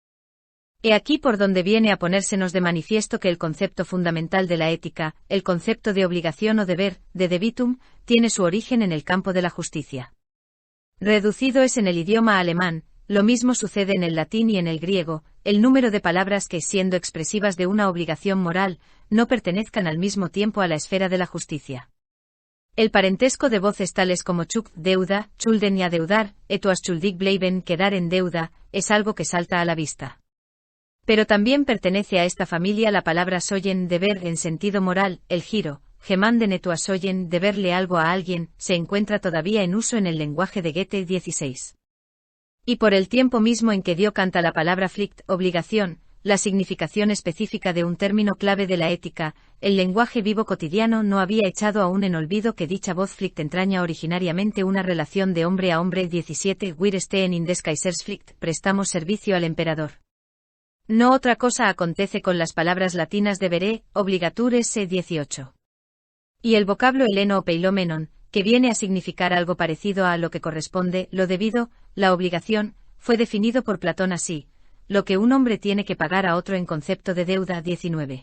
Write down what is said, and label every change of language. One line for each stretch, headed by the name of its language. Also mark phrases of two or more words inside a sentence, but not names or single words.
Spanish: He aquí por donde viene a ponérsenos de manifiesto que el concepto fundamental de la ética, el concepto de obligación o deber, de debitum, tiene su origen en el campo de la justicia. Reducido es en el idioma alemán, lo mismo sucede en el latín y en el griego, el número de palabras que, siendo expresivas de una obligación moral, no pertenezcan al mismo tiempo a la esfera de la justicia. El parentesco de voces tales como Schuld, deuda, schulden y adeudar,
German: etwas schuldig bleiben,
Spanish: quedar en deuda, es algo que salta a la vista. Pero también pertenece a esta familia la palabra sollen, deber en sentido moral, el giro,
German: gemanden etwas sollen,
Spanish: deberle algo a alguien, se encuentra todavía en uso en el lenguaje de Goethe. 16. Y por el tiempo mismo en que dio canta la palabra Pflicht, obligación, la significación específica de un término clave de la ética, el lenguaje vivo cotidiano no había echado aún en olvido que dicha voz Pflicht entraña originariamente una relación de hombre a hombre. 17.
German: Wir stehen in des Kaisers Pflicht,
Spanish: prestamos servicio al emperador. No otra cosa acontece con las palabras latinas
Latin: deberé, obligatures.
Spanish: 18. Y el vocablo heleno o peilomenon, que viene a significar algo parecido a lo que corresponde, lo debido, la obligación, fue definido por Platón así: lo que un hombre tiene que pagar a otro en concepto de deuda 19.